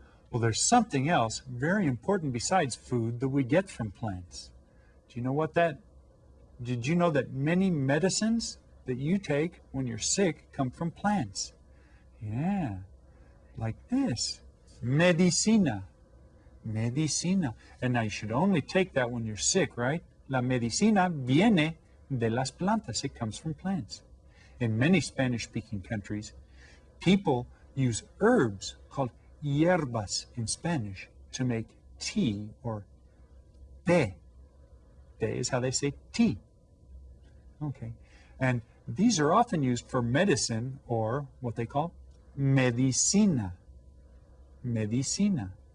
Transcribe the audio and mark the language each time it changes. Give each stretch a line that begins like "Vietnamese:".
English: Well, there's something else very important besides food that we get from plants. Do you know what that? Did you know that many medicines that you take when you're sick come from plants? Yeah, like this. Medicina. Medicina. And now you should only take that when you're sick, right?
Spanish: La medicina viene de las plantas.
English: It comes from plants. In many Spanish-speaking countries, people use herbs called hierbas in Spanish to make tea or té. Té is how they say tea. Okay. And these are often used for medicine or what they call medicina. Medicina.